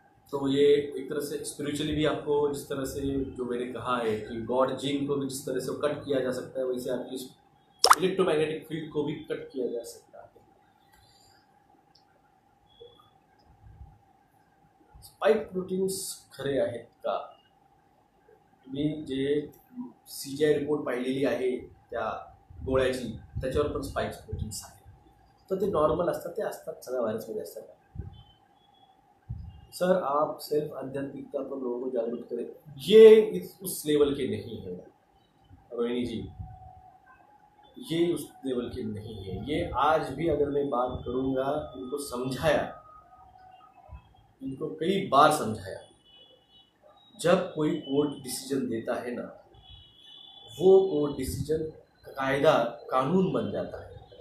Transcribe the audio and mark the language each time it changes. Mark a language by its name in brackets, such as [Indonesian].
[Hindi] तो ये एक तरह से स्पिरिचुअली भी आपको, जिस तरह से जो मैंने कहा है कि गॉड जीन को भी जिस तरह से कट किया जा सकता है, वैसे आपकी इलेक्ट्रोमैग्नेटिक फील्ड को भी कट किया जा सकता है। [Marathi] स्पाइक प्रोटीन्स खरे आहेत का? तुम्ही जे CGI रिपोर्ट पाहिलेली आहे त्या गोळ्याची, त्याच्यावर पण स्पाइक्स प्रोटीन्स आहेत, तर ते नॉर्मल असतात, ते असतात सगळ्या व्हायरसमध्ये असतात। [Hindi] सर आप सिर्फ आध्यात्मिकता पर लोगों को जागरूक करें, ये उस लेवल के नहीं है। रोहिणी जी, ये उस लेवल के नहीं है। ये आज भी अगर मैं बात करूँगा, इनको समझाया, इनको कई बार समझाया, जब कोई कोर्ट डिसीजन देता है ना, वो कोर्ट डिसीजन कायदा कानून बन जाता है।